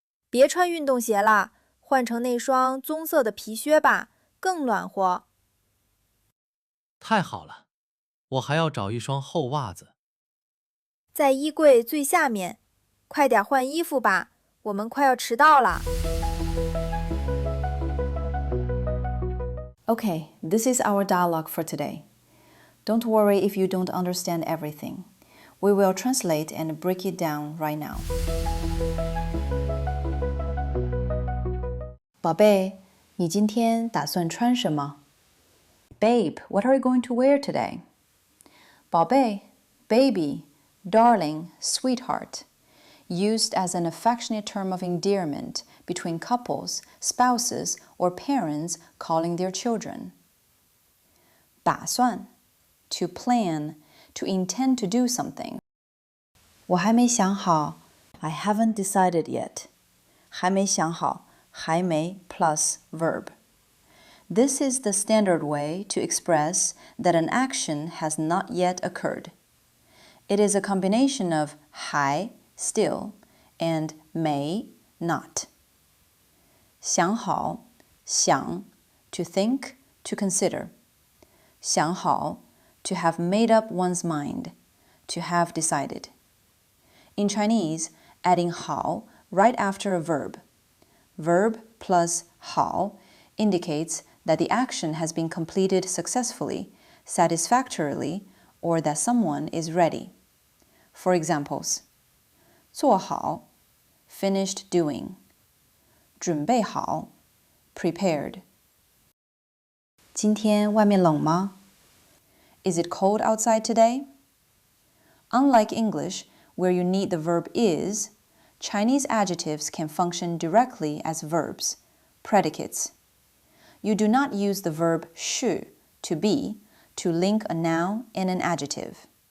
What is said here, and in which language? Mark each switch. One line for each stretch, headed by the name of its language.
Chinese: 别穿运动鞋了，换成那双棕色的皮靴吧，更暖和。太好了，我还要找一双厚袜子。在衣柜最下面，快点换衣服吧，我们快要迟到了。
English: Okay, this is our dialogue for today. Don't worry if you don't understand everything. We will translate and break it down right now.
Chinese: 宝贝，你今天打算穿什么？
English: Babe, what are you going to wear today? 宝贝 baby, darling, sweetheart. Used as an affectionate term of endearment between couples, spouses, or parents calling their children. 打算 to plan, to intend to do something.
Chinese: 我还没想好
English: I haven't decided yet.
Chinese: 还没想好还没
English: plus verb. This is the standard way to express that an action has not yet occurred. It is a combination of 还 still and 没 not. 想好想 to think, to consider. 想好 to have made up one's mind, to have decided. In Chinese, adding 好 right after a verb. Verb plus 好 indicates that the action has been completed successfully, satisfactorily, or that someone is ready. For examples, 做好 finished doing. 准备好 prepared.
Chinese: 今天外面冷吗？
English: Is it cold outside today? Unlike English, where you need the verb is, Chinese adjectives can function directly as verbs, predicates. You do not use the verb 是 to be to link a noun and an adjective.